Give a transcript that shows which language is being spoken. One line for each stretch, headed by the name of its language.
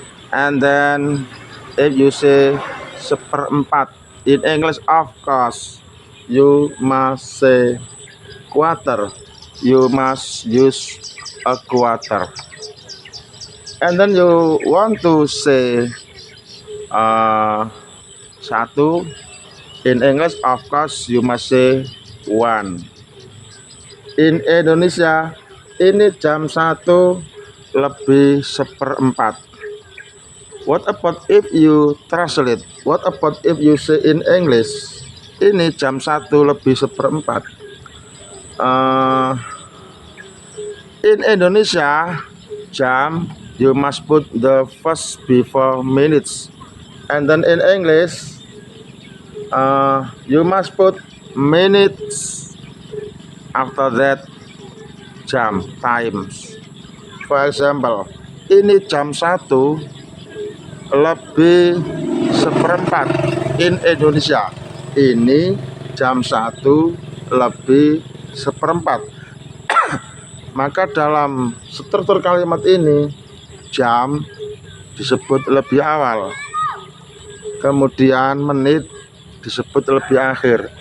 English: And then if you say seperempat in English, of course you must say quarter. You must use a quarter. And then you want to say satu in English, of course you must say one.
Indonesian: In Indonesia ini jam 1 lebih seperempat.
English: What about if you translate? What about if you say in English
Indonesian: ini jam 1 lebih seperempat?
English: In Indonesia jam you must put the first before minutes, and then in English you must put minutes after that jam, times. For example,
Indonesian: ini jam 1 lebih seperempat
English: in Indonesia.
Indonesian: Ini jam 1 lebih seperempat. Maka dalam struktur kalimat ini jam disebut lebih awal, kemudian menit disebut lebih akhir.